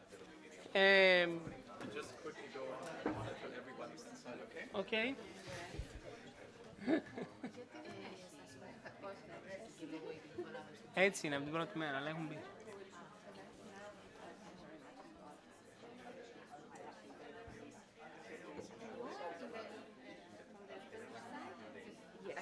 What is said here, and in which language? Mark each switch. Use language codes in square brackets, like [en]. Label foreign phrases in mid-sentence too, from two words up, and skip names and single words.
[en] Just quickly go until everybody's inside, okay? Okay. [el] Έτσι είναι από την πρώτη μέρα, αλλά έχουν μπει. [en] Yes.